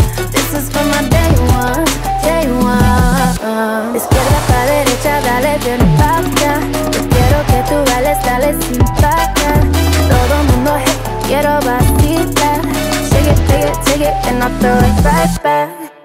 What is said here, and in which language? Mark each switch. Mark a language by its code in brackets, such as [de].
[en] This is for my day ones, day one. [es] Izquierda pa' derecha, dale bien pa' acá. Yo quiero que tú bailes, dale sin parar. Todo mundo, hey, quiero vacilar. [en] Shake it, take it, and I'll throw it right back.